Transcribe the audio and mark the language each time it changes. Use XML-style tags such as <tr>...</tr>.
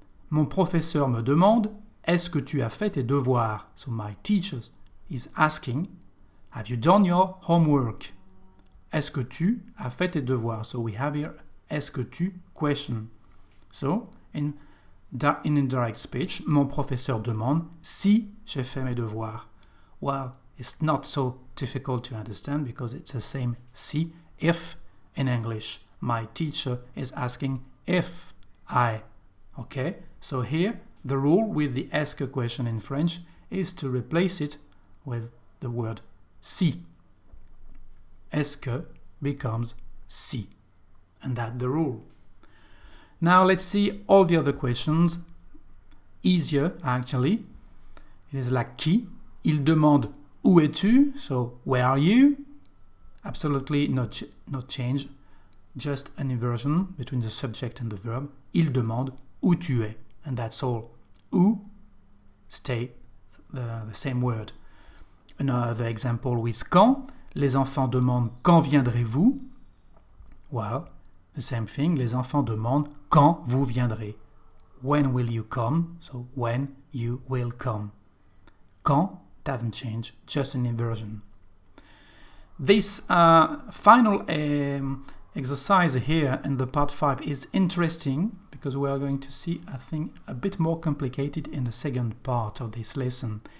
<fr>Mon professeur me demande est-ce que tu as fait tes devoirs?</fr> <en>So my teacher is asking, have you done your homework?</en> <fr>Est-ce que tu as fait tes devoirs?</fr> <en>So we have here</en> <fr>est-ce que tu question.</fr> <en>So in indirect speech,</en> <fr>mon professeur demande si j'ai fait mes devoirs.</fr> <en>Well, it's not so difficult to understand because it's the same si, if in English. My teacher is asking if I. Okay, so here the rule with the est-ce que question in French is to replace it with the word si. Est-ce que becomes si. And that's the rule. Now let's see all the other questions. Easier actually. It is like qui.</en> <fr>Il demande où es-tu?</fr> <en>So where are you? Absolutely no change. Just an inversion between the subject and the verb.</en> <fr>Il demande où tu es.</fr> <en>And that's all. Où, stay, the same word. Another example with quand.</en> <fr>Les enfants demandent quand viendrez-vous? Well, the same thing. Les enfants demandent quand vous viendrez.</fr> <en>when will you come? So when you will come. Quand doesn't change, just an inversion. This final exercise here in the part 5 is interesting because we are going to see, I think, a bit more complicated in the second part of this lesson.</en>